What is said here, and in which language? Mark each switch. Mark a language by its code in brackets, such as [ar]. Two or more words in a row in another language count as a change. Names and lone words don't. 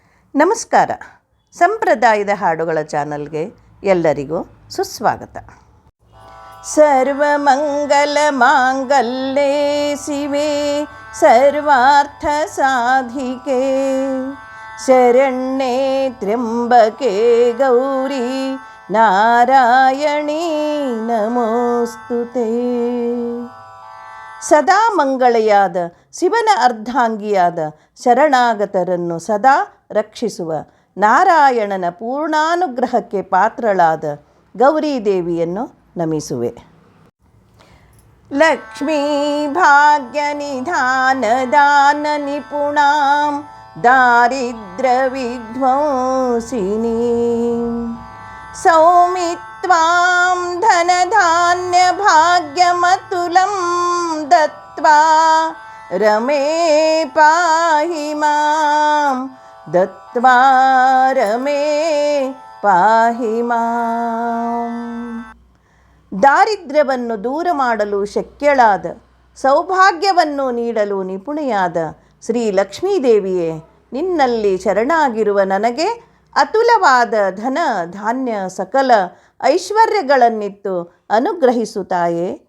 [kn] ನಮಸ್ಕಾರ. ಸಂಪ್ರದಾಯದ ಹಾಡುಗಳ ಚಾನಲ್ಗೆ ಎಲ್ಲರಿಗೂ ಸುಸ್ವಾಗತ. [sa] ಸರ್ವಮಂಗಲ ಮಾಂಗಲ್ಯೆ ಶಿವೆ ಸರ್ವಾರ್ಥ ಸಾಧಿಕೆ ಶರಣ್ಯೆ ತ್ರ್ಯಂಬಕೆ ಗೌರಿ ನಾರಾಯಣಿ ನಮೋಸ್ತುತೆ. [kn] ಸದಾ ಮಂಗಳೆಯಾದ ಶಿವನ ಅರ್ಧಾಂಗಿಯಾದ ಶರಣಾಗತರನ್ನು ಸದಾ ರಕ್ಷಿಸುವ ನಾರಾಯಣನ ಪೂರ್ಣಾನುಗ್ರಹಕ್ಕೆ ಪಾತ್ರಳಾದ ಗೌರೀದೇವಿಯನ್ನು ನಮಿಸುವೆ. [sa] ಲಕ್ಷ್ಮೀ ಭಾಗ್ಯ ನಿಧಾನ ದಾನ ನಿಪುಣಾಂ ದಾರಿದ್ರ್ಯ ವಿಧ್ವಂಸಿನಿ ಸೌಮಿತ್ವಾಂ ಧನಧಾನ್ಯ ಭಾಗ್ಯಮತುಲಂ ದತ್ವಾ ರಮೇ ಪಾಹಿ ಮಾಂ ದತ್ವಾ ರಮೇ ಪಾಹಿ ಮಾಂ. [kn] ದಾರಿದ್ರ್ಯವನ್ನು ದೂರ ಮಾಡಲು ಶಕ್ಯಳಾದ, ಸೌಭಾಗ್ಯವನ್ನು ನೀಡಲು ನಿಪುಣೆಯಾದ ಶ್ರೀ ಲಕ್ಷ್ಮೀದೇವಿಯೇ, ನಿನ್ನಲ್ಲಿ ಶರಣಾಗಿರುವ ನನಗೆ ಅತುಲವಾದ ಧನ ಧಾನ್ಯ ಸಕಲ ಐಶ್ವರ್ಯಗಳನ್ನಿತ್ತು ಅನುಗ್ರಹಿಸುತ್ತಾಯೇ.